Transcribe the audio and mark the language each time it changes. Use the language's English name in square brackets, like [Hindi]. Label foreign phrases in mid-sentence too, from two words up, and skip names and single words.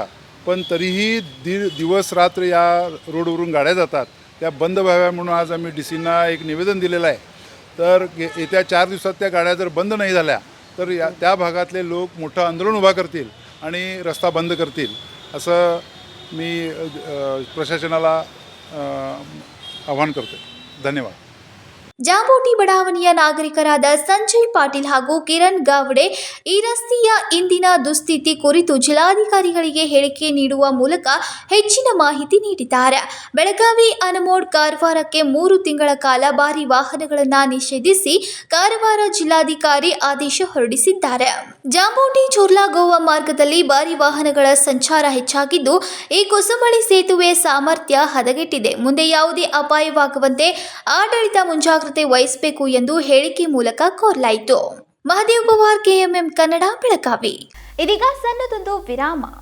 [Marathi] पण तरीही दिवस रात्र या रोडवरून गाड्या जातात, त्या बंद व्हाव्या म्हणून आज आम्ही DCना एक निवेदन दिलेलं आहे. तर येत्या 4 दिवसात त्या गाड्या जर बंद नाही झाल्या तर त्या भागातले लोक मोठं आंदोलन उभा करतील आणि रस्ता बंद करतील, असं मी प्रशासनाला आवाहन करतो. धन्यवाद. [Kannada] ಜಾಂಬೋಟಿ ಬಡಾವಣೆಯ ನಾಗರಿಕರಾದ ಸಂಜಯ್ ಪಾಟೀಲ್ ಹಾಗೂ ಕಿರಣ್ ಗಾವಡೆ ಈ ರಸ್ತೆಯ ಇಂದಿನ ದುಸ್ಥಿತಿ ಕುರಿತು ಜಿಲ್ಲಾಧಿಕಾರಿಗಳಿಗೆ ಹೇಳಿಕೆ ನೀಡುವ ಮೂಲಕ ಹೆಚ್ಚಿನ ಮಾಹಿತಿ ನೀಡಿದ್ದಾರೆ. ಬೆಳಗಾವಿ ಅನಮೋಡ್ ಕಾರವಾರಕ್ಕೆ 3 ತಿಂಗಳ ಕಾಲ ಭಾರಿ ವಾಹನಗಳನ್ನು ನಿಷೇಧಿಸಿ ಕಾರವಾರ ಜಿಲ್ಲಾಧಿಕಾರಿ ಆದೇಶ ಹೊರಡಿಸಿದ್ದಾರೆ. ಜಾಂಬೋಟಿ ಚೋರ್ಲಾ ಗೋವಾ ಮಾರ್ಗದಲ್ಲಿ ಭಾರಿ ವಾಹನಗಳ ಸಂಚಾರ ಹೆಚ್ಚಾಗಿದ್ದು, ಈ ಕೊಸಮಳಿ ಸೇತುವೆ ಸಾಮರ್ಥ್ಯ ಹದಗೆಟ್ಟಿದೆ. ಮುಂದೆ ಯಾವುದೇ ಅಪಾಯವಾಗುವಂತೆ ಆಡಳಿತ ಮುಂಜಾಗ್ರತೆ ವಹಿಸಬೇಕು ಎಂದು ಹೇಳಿಕೆ ಮೂಲಕ ಕೋರಲಾಯಿತು. ಮಹದೇವ್ ಪವಾರ್, KMM ಕನ್ನಡ, ಬೆಳಗಾವಿ. ಇದೀಗ ಸಣ್ಣದೊಂದು ವಿರಾಮ.